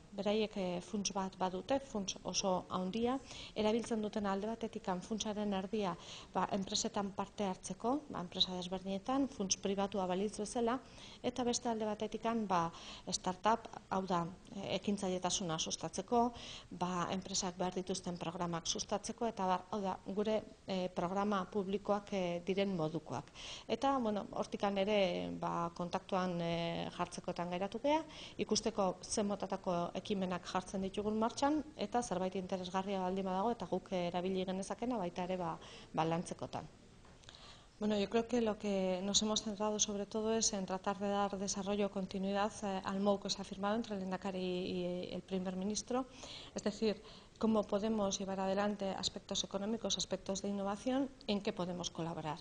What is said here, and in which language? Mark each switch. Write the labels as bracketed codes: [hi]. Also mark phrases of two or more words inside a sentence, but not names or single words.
[eu] Beraiek funts bat badute, funts oso handia, erabiltzen duten alde batetikan funtsaren erdia enpresetan parte hartzeko, enpresa desberdinetan, funts pribatua balitz bezala, eta beste alde batetikan startup, hau da, ekintzailetasuna sustatzeko, enpresak behar dituzten programak sustatzeko, eta hau da, gure programa publikoak diren modukoak. Eta, hortikan ere kontaktuan jartzekotan geratu gea, ikusteko zen motatako ekimenak jartzen ditugun martxan, eta zerbait interesgarria baldin badago, eta guk erabili genezakena baita ere lantzekotan. [es] Yo creo que lo que nos hemos centrado sobre todo es en tratar de dar desarrollo, continuidad al MOU que se ha firmado entre el Lehendakari y el primer ministro, es decir, cómo podemos llevar adelante aspectos económicos, aspectos de innovación, en qué podemos colaborar.